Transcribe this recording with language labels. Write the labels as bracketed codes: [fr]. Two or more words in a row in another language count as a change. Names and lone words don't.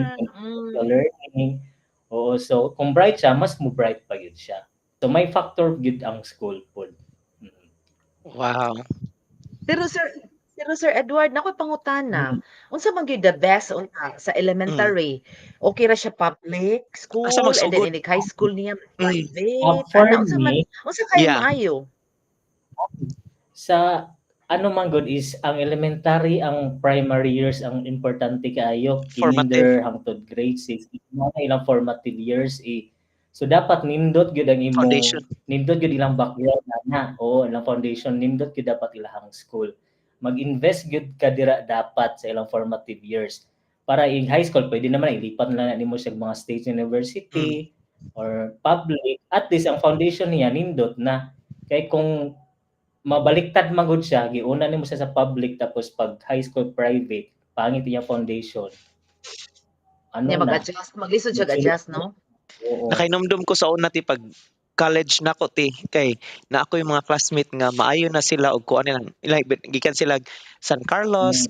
[ceb] environment, sa learning. Oo, so kung bright siya, mas mo bright pa gyud siya. So may factor gyud ang school pod. Mm. Wow. Pero Sir Edward nakoy pangutana, Mm. unsa man gyud [en] the best [ceb] unta sa Mm. elementary? Okay ra siya public Asa [en] school and then [ceb] magsugod? [en] in the high school niya Mm. [ceb] private? [en] For [ceb] Ana [en] me, [ceb] unsa kay [en] Yeah. [ceb] maayo? sa ano man good is ang elementary, ang [en] primary years [ceb] ang importante kaayo, Formative. kinder hangtod grade 6 mga ilang [en] formative years [ceb] eh. So dapat nindot gyud ang Foundation. imong nindot gyud ilang background na. Oo, ilang foundation nindot gyud dapat ilahang school. Mag-invest gyud ka dira dapat sa ilang [en] formative years. [ceb] Para [en] in high school [ceb] pwede naman ilipat na nimo sa mga [en] state university [ceb] or public. At least ang foundation niya nindot na. Kay kung mabaliktad magud siya, giuna nimo siya sa public tapos pag [en] high school [ceb] private, pangit iyang foundation. Ano Nya na? mag-adjust, maglisod siya Magsulod adjust no? Oo. Nakainomdom ko sa una ti pag college nako ti kay na ako yung mga classmate nga maayo na sila og kuan lang like gikan sila San Carlos,